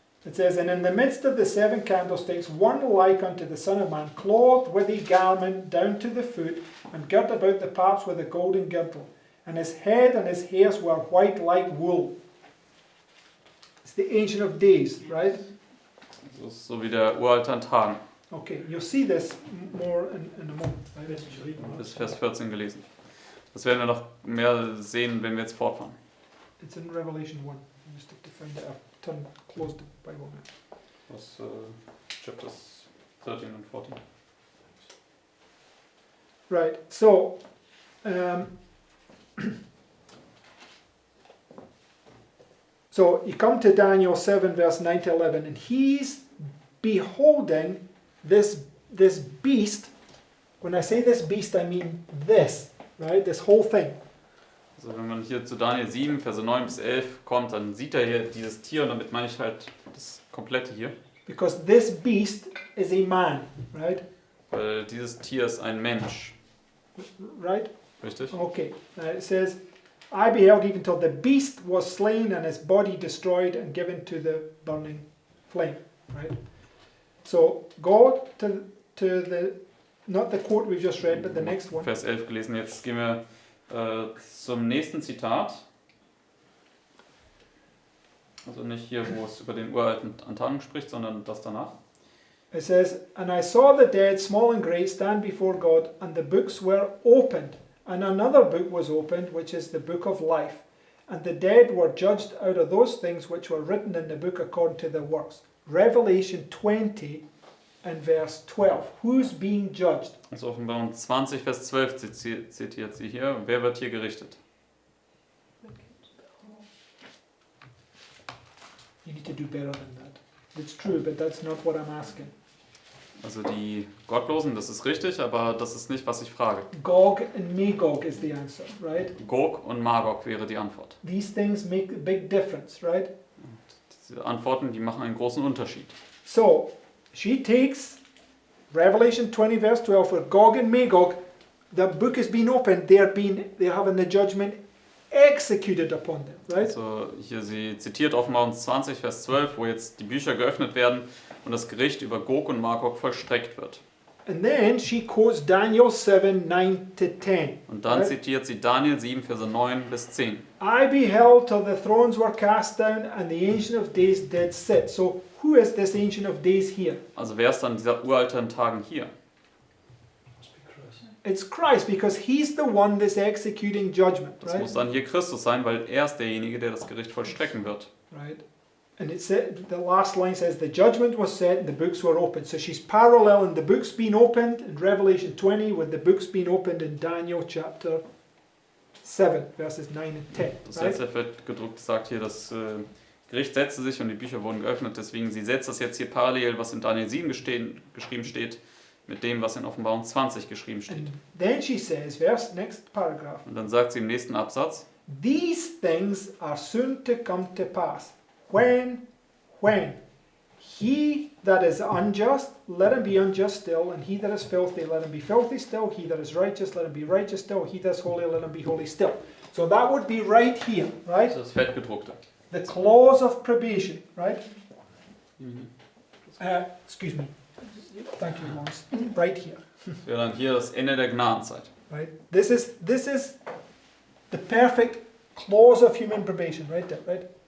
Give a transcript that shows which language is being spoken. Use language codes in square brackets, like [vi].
[en] It says, and in the midst of the seven candlesticks, one like unto the Son of Man, clothed with a garment down to the foot, and girt about the paps with a golden girdle. And his head and his hairs were white like wool. It's the Ancient of Days, right? [de] Das ist so wie der Uralte an Tagen. [en] Okay, you'll see this more in a moment. Right? [de] Bis Vers 14 gelesen. Das werden wir noch mehr sehen, wenn wir jetzt fortfahren. [en] It's in Revelation 1. I just have to find it. I've closed the Bible now. [de] Das Chapters 13 und 14. [en] Right, so so you come to Daniel 7 verse 9 to 11 and he's beholding this beast. When I say this beast, I mean this, right? This whole thing. [de] Also wenn man hier zu Daniel 7, Verse 9 bis 11 kommt, dann sieht er hier dieses Tier und damit meine ich halt das komplette hier. [en] Because this beast is a man, right? [de] Weil dieses Tier ist ein Mensch. [en] Right? [de] Richtig? [en] Okay. It says, I beheld even till the beast was slain and his body destroyed and given to the burning flame. Right? So go to the, not the quote we just read, but the next one. [de] Vers 11 gelesen. Jetzt gehen wir zum nächsten Zitat. Also nicht hier, wo es über den uralten Antagen spricht, sondern das danach. [en] It says, and I saw the dead, small and great, stand before God, and the books were opened. And another book was opened, which is the book of life. And the dead were judged out of those things which were written in the book according to their works. Revelation 20 and verse 12. Who's being judged? [de] Also Offenbarung 20, Vers 12 zitiert sie hier. Wer wird hier gerichtet? [en] You need to do better than that. It's true, but that's not what I'm asking. [de] Also die Gottlosen, das ist richtig, aber das ist nicht, was ich frage. [en] Gog and Magog is the answer, right? [de] Gog und Magog wäre die Antwort. [en] These things make a big difference, right? [de] Diese Antworten, die machen einen großen Unterschied. [en] So, she takes Revelation 20 verse 12 for Gog and Magog. The book has been opened. They're having the judgment executed upon them, right? [de] Also hier, sie zitiert Offenbarung 20, Vers 12, wo jetzt die Bücher geöffnet werden und das Gericht über Gog und Magog vollstreckt wird. [en] And then she quotes Daniel 7, 9 to 10. [de] Und dann [en] right? [de] zitiert sie Daniel 7, Verse 9 bis 10. [en] I beheld till the thrones were cast down and the Ancient of Days did sit. So who is this Ancient of Days here? [de] Also wer ist dann dieser uralten Tagen hier? [en] Must be Christ. It's Christ because he's the one that's executing judgment, [de] Das [en] right? [de] muss dann hier Christus sein, weil er ist derjenige, der das Gericht vollstrecken wird. [en] Right. And it said, the last line says, the judgment was set and the books were opened. So she's paralleling the books being opened in Revelation 20 with the books being opened in Daniel chapter 7, verses 9 and 10. [de] Das [en] Right? [de] letzte Feld gedruckt sagt hier, das Gericht setzte sich und die Bücher wurden geöffnet. Deswegen, sie setzt das jetzt hier parallel, was in Daniel 7 geschrieben steht, mit dem, was in Offenbarung 20 geschrieben steht. [en] And then she says, next paragraph, [de] Und dann sagt sie im nächsten Absatz, [en] these things are soon to come to pass. When? He that is unjust, let him be unjust still, and he that is filthy, let him be filthy still, he that is righteous, let him be righteous still, he that is holy, let him be holy still. So that would be right here, right? [de] das ist das Fettgedruckte. [en] The clause of probation, right? Excuse me. Thank you, Lawrence. Right here, [de] Das wäre dann hier das Ende der Gnadenzeit. [en] right? This is the perfect clause of human probation, right there, right?